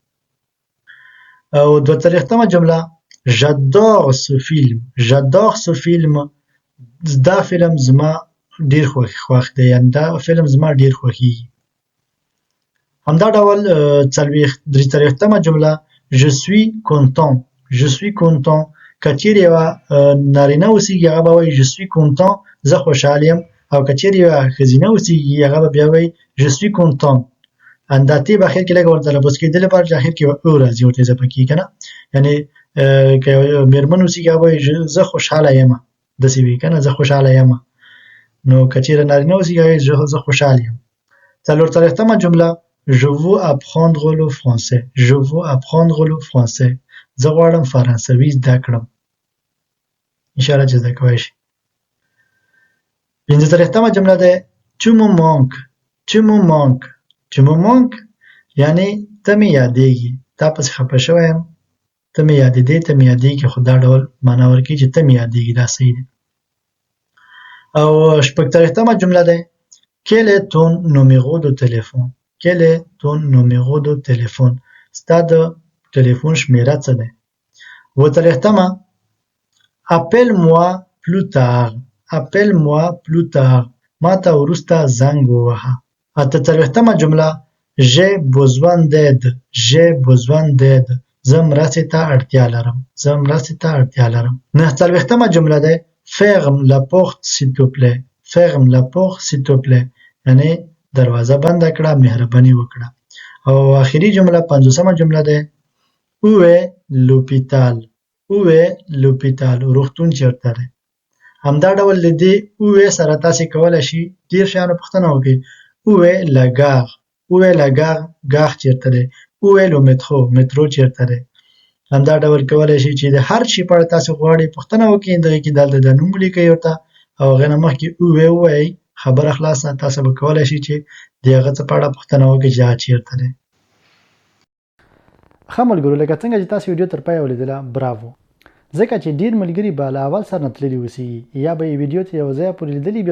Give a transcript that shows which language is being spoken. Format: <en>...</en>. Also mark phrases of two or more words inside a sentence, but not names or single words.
<ps>او 42مه جمله</ps> <fr>j'adore ce film. j'adore ce film</fr> <ps>دا فلم زما ډېر خوښ دی، یعنې دا فلم زما ډېر خوښېږي. همدا ډول 43مه جمله</ps> <fr>je suis content. je suis content</fr> <ps>که چېرې یوه نارینه اوسېږي هغه به وایي</ps> <fr>je suis content</fr> <ps>زه خوشحال یم، او که چېرې یوه ښځینه اوسېږي هغه به بیا وایي</ps> <fr>je suis content.</fr> <ps>دا تی به اخر کې لږه ورته تلفظ کېدل لپاره چې اخر کې یوه او راځي ورته اضافه کېږي که نه، یعنې که یوه مېرمن اوسېږي هغه به وایي زه خوشحاله یم، داسې وي که نه زه خوشحاله یم. نو که چېرې نارینه اوسېږي هغه وایي زه خوشحال یم. 44مه جمله</ps> <fr>je veux apprendre le français. je veux apprendre le français</fr> <ps>زه غواړم فرانسوي زده کړم، انشاءالله چې زده کوی شي. 45مه جمله ده</ps> <fr>tu me manques tu me manques tu me manques</fr> <ps>یعنی ته مې یادېږي تا پسې خفه شوی یم ته مې یادېدې ته مې یادېږي خو دا ډول معنا ورکوي چې ته مې یادېږي دا صحیح دی او شپږ څلوېښتمه جمله دی</ps> <fr>Quel est ton numéro de téléphone Quel est ton numéro de téléphone</fr> <ps>ستا د ټلیفون شمیره څه دی اووه څلوېښتمه</ps> <fr>Appelle-moi plus tard Appelle-moi plus tard</fr> <ps>ما ته وروسته زنګ ووهه اته څلوېښتمه جمله</ps> <fr>J'ai besoin d'aide J'ai besoin d'aide</fr> <ps>زه مرستې ته اړتیا لرم زه مرستې ته اړتیا لرم نهه څلوېښتمه جمله دی</ps> <fr>Ferme la porte s'il te plaît Ferme la porte s'il te plaît</fr> <ps>یعنی دروازه بنده کړه مهرباني وکړه او آخري جمله پنځوسمه جمله ده</ps> <fr>Où est l'hôpital Où est l'hôpital</fr> <ps>روغتون چیرته دی همدا ډول د دې</ps> <fr>Où est</fr> <ps>سره تاسې کولی شي ډېر شیانو پوښتنه وکړئ</ps> <fr>Où est la gare Où est la gare</fr> <ps>ګاغ چیرته دی</ps> <fr>Où est le métro</fr> <ps>مترو چیرته دی همدا ډول کولی شي چې د هر شي په اړه تاسې غواړئ پوښتنه وکړئ دغې کې دلته د نوم ولیکئ ورته او هغې نه مخکې</ps> <fr>Où est</fr> <ps>ووایئ خبره خلاصه تاسو به کولی شئ چې د هغه څه په اړه پوښتنه وکړئ چې هغه چیرته دی ښه ملګرو لکه څنګه چې تاسو ویډیو تر پایه ولیدله براوو ځکه چې ډیر ملګري به له اول سر نه تللي اوسېږي یا به یې ویډیو ته یو ځای پورې لیدلي بیا</ps>